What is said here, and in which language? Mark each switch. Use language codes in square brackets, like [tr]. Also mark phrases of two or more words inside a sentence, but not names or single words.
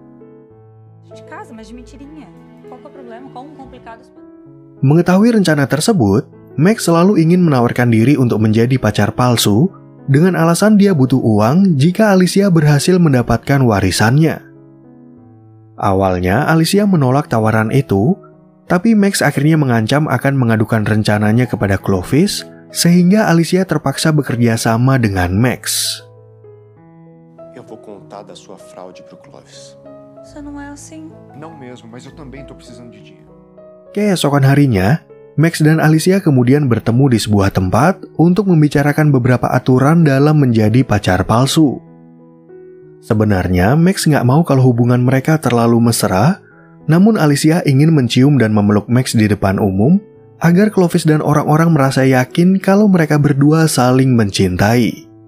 [id] Mengetahui rencana tersebut, Max selalu ingin menawarkan diri untuk menjadi pacar palsu dengan alasan dia butuh uang jika Alicia berhasil mendapatkan warisannya. Awalnya Alicia menolak tawaran itu, tapi Max akhirnya mengancam akan mengadukan rencananya kepada Clovis, sehingga Alicia terpaksa bekerja sama dengan Max. [pt] Eu vou contar da sua fraude pro Clovis. Isso não é assim. Não mesmo, mas eu também tô precisando de dinheiro. [id] Keesokan harinya, Max dan Alicia kemudian bertemu di sebuah tempat untuk membicarakan beberapa aturan dalam menjadi pacar palsu. Sebenarnya, Max nggak mau kalau hubungan mereka terlalu mesra, namun Alicia ingin mencium dan memeluk Max di depan umum, agar Clovis dan orang-orang merasa yakin kalau mereka berdua saling mencintai.